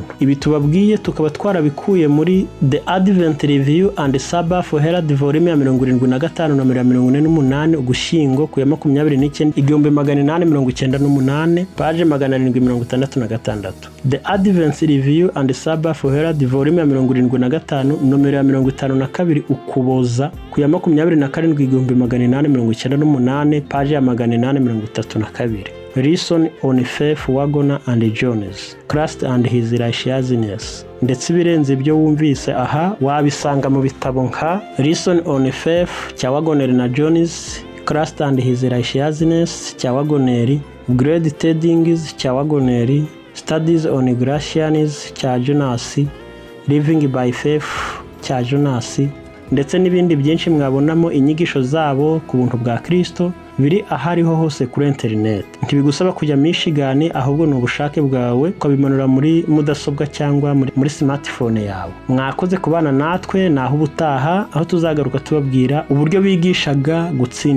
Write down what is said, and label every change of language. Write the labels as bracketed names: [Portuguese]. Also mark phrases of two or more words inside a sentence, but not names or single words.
[Kinyarwanda] Ibi tubabwiye tukaba twarabikuye muri The Advent Review and Sabbath Herald Volume ya 75 na 148 Ugushyingo ku ya 29 1898 page 766. The Advent Review and Sabbath Herald Volume ya 75 nomero ya 52 Ukuboza ku ya 27 1898 page ya 832. [English] Listen on Faith, Wagoner and Jones, Christ and His Righteousness. [Kinyarwanda] Ndetse ibirenze ibyo wumvise aha wabisanga mu bitabo nka Listen on Faith cya Wagoner na Jones, Christ and His Righteousness cya Wagoner, Great Tidings cya Wagoner, Studies on Galatians cya Jonas, Living by Faith cya Jonas, ndetse n'ibindi byinshi mwabonamo inyigisho zabo ku buntu bwa Kristo biri ahariho hose kuri internet. Ntibigusaba kujya Michigan, ahubwo ni ubushake bwawe ukabimanura muri mudasobwa cyangwa muri smartphone yawe. Mwakoze kubana natwe, naho ubutaha aho tuzagaruka tubabwira uburyo bigishaga gutsindishirizwa.